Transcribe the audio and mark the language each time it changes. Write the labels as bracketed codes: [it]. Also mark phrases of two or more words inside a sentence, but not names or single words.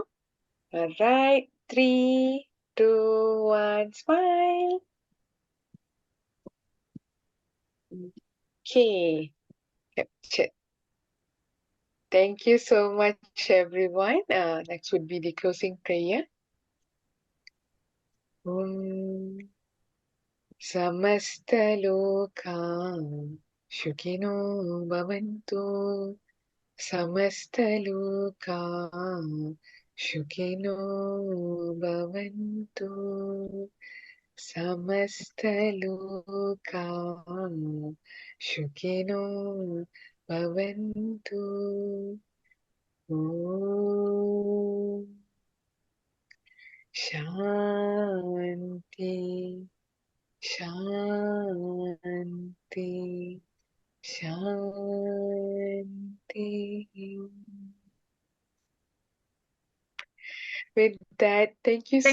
[en] All right, 3, 2, 1, smile. Okay, captured. Thank you so much, everyone. Next would be the closing prayer. [sa] समस्तलोकाः सुखिनो भवन्तु. समस्तलोकाः सुखिनो भवन्तु. समस्तलोकाः सुखिनो भवन्तु. ॐ शान्तिः शान्तिः शान्तिः. [en] With that, thank you